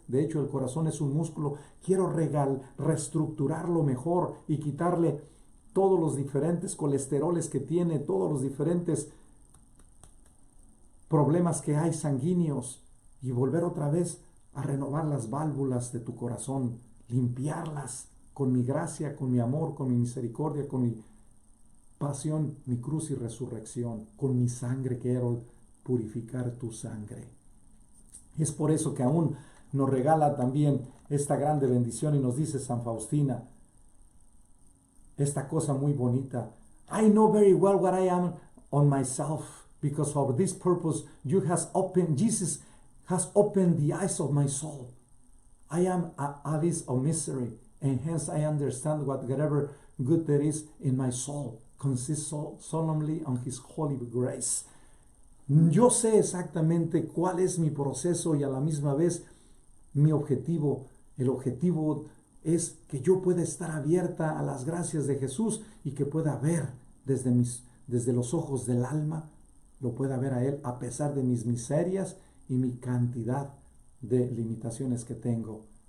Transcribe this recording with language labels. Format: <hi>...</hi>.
<es>De hecho, el corazón es un músculo. Quiero reestructurarlo mejor y quitarle todos los diferentes colesteroles que tiene, todos los diferentes problemas que hay sanguíneos y volver otra vez a renovar las válvulas de tu corazón, limpiarlas con mi gracia, con mi amor, con mi misericordia, con mi pasión, mi cruz y resurrección, con mi sangre. Quiero purificar tu sangre. Es por eso que aún nos regala también esta grande bendición y nos dice San Faustina esta cosa muy bonita.</es> <en>I know very well what I am on myself, because for this purpose Jesus has opened the eyes of my soul. I am an abyss of misery, and hence I understand whatever good there is in my soul consists solemnly on His holy grace.</en> <es>Yo sé exactamente cuál es mi proceso y a la misma vez mi objetivo. El objetivo es que yo pueda estar abierta a las gracias de Jesús y que pueda ver desde los ojos del alma, lo pueda ver a Él a pesar de mis miserias y mi cantidad de limitaciones que tengo.</es>